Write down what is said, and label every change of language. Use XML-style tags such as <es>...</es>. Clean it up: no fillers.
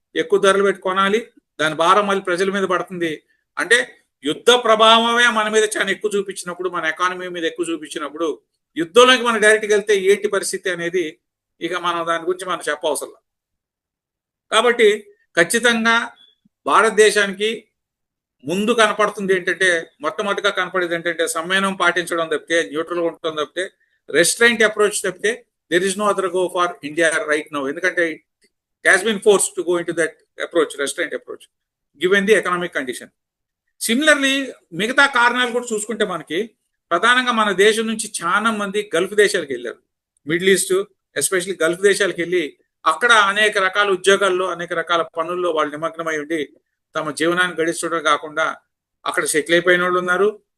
<te>ఎక్కువ ధరలు పెట్టి కొనాలి, దాని భారం మళ్ళీ ప్రజల మీద పడుతుంది. అంటే యుద్ధ ప్రభావమే మన మీద చాలా ఎక్కువ చూపించినప్పుడు, మన ఎకానమీ మీద ఎక్కువ చూపించినప్పుడు యుద్ధంలోకి మనం డైరెక్ట్గా వెళ్తే ఏంటి పరిస్థితి అనేది ఇక మనం దాని గురించి మనం చెప్పవసరం. కాబట్టి ఖచ్చితంగా భారతదేశానికి ముందు కనపడుతుంది ఏంటంటే, మొట్టమొదటిగా కనపడేది ఏంటంటే సంయమనం పాటించడం తప్పితే, న్యూట్రల్గా ఉండటం తప్పితే,</te> <en>restraint approach</en> <te>తప్పితే</te> <en>there is no other go for India right now.</en> <te>ఎందుకంటే</te> <en>it has been forced to go into that approach, restraint approach, given the economic condition.</en> <te>Similarly మిగతా కారణాలు కూడా చూసుకుంటే మనకి ప్రధానంగా మన దేశం నుంచి చాలా మంది గల్ఫ్ దేశాలకు వెళ్ళారు. మిడిల్ ఈస్ట్ ఎస్పెషల్లీ గల్ఫ్ దేశాలకు వెళ్ళి అక్కడ అనేక రకాల ఉద్యోగాల్లో, అనేక రకాల పనుల్లో వాళ్ళు నిమగ్నమై ఉండి తమ జీవనాన్ని గడిచడం కాకుండా అక్కడ సెటిల్ అయిపోయిన వాళ్ళు ఉన్నారు.</te>